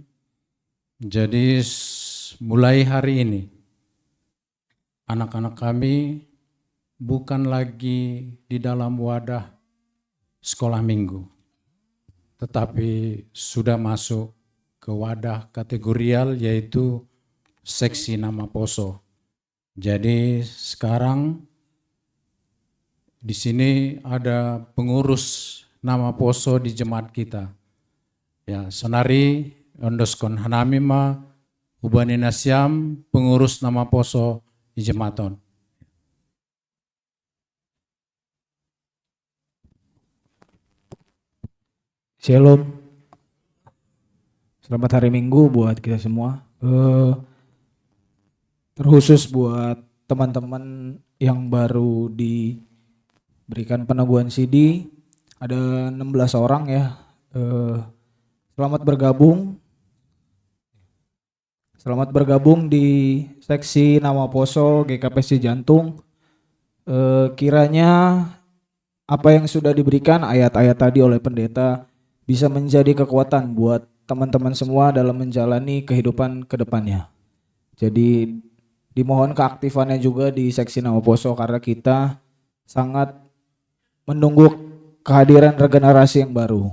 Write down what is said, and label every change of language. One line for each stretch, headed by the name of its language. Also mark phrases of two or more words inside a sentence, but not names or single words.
Indonesian: Jadi mulai hari ini, anak-anak kami bukan lagi di dalam wadah sekolah minggu, tetapi sudah masuk ke wadah kategorial yaitu seksi nama poso. Jadi sekarang di sini ada pengurus nama poso di jemaat kita. Ya,
Batak Simalungun: sonari ondoskon hanamima hubani nasiam pengurus nama poso di jemaaton.
Indonesian: Shalom. Selamat hari Minggu buat kita semua. Terkhusus buat teman-teman yang baru diberikan peneguhan CD, ada 16 orang ya. Selamat bergabung. Selamat bergabung di seksi nama poso GKPS Jantung. Kiranya apa yang sudah diberikan ayat-ayat tadi oleh pendeta bisa menjadi kekuatan buat teman-teman semua dalam menjalani kehidupan ke depannya. Jadi dimohon keaktifannya juga di seksi nama poso karena kita sangat menunggu kehadiran regenerasi yang baru.